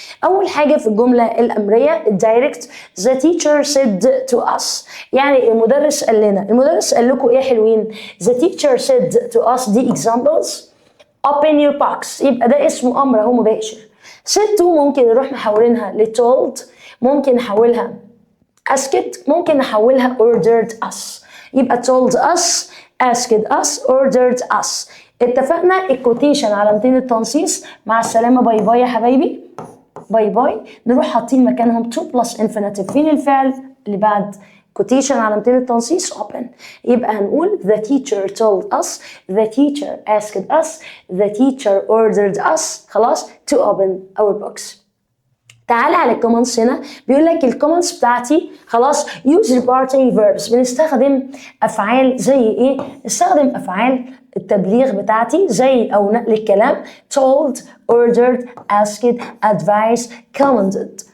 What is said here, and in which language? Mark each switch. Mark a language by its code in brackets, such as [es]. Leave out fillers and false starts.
[ar] اول حاجه في الجمله الامريه الدايركت [en] the teacher said to us، [ar] يعني المدرس قال لنا. المدرس قال لكم ايه حلوين؟ [en] the teacher said to us [ar] دي examples. [en] open your box [ar] يبقى ده اسمه امر اهو مباشر. said to ممكن نروح محولينها ل told، ممكن نحولها [en] asked [ar] ممكن نحولها [en] ordered us، يبقى told us asked us ordered us. [ar] اتفقنا الكوتيشن علامتين التنصيص. مع السلامة، باي باي يا حبايبي، باي باي. نروح حاطين مكانهم to plus infinitive. فين الفعل اللي بعد كوتيشن علامتين التنصيص؟ open. [en] يبقى هنقول the teacher told us، the teacher asked us، the teacher ordered us خلاص to open our books. [ar] تعالى على الكومنتس هنا، بيقول لك الكومنتس بتاعتي خلاص [en] use reparting verbs. [ar] بنستخدم افعال زي ايه؟ نستخدم افعال التبليغ بتاعتي زي او نقل الكلام told ordered asked advised commanded.